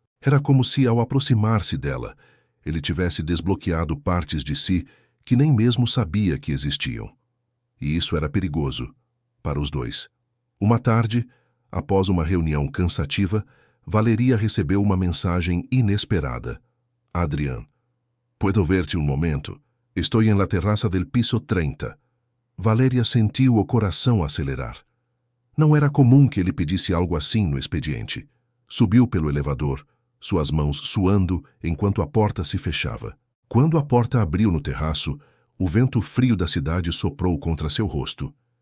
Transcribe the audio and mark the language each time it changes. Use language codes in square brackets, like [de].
[pt] Era como se, ao aproximar-se dela, ele tivesse desbloqueado partes de si que nem mesmo sabia que existiam. E isso era perigoso, para os dois. Uma tarde, após uma reunião cansativa, Valeria recebeu uma mensagem inesperada. [es] Adrián, ¿puedo verte un momento? Estoy en la terraza del piso 30. [pt] Valeria sentiu o coração acelerar. Não era comum que ele pedisse algo assim no expediente. Subiu pelo elevador, suas mãos suando enquanto a porta se fechava. Quando a porta abriu no terraço, o vento frio da cidade soprou contra seu rosto.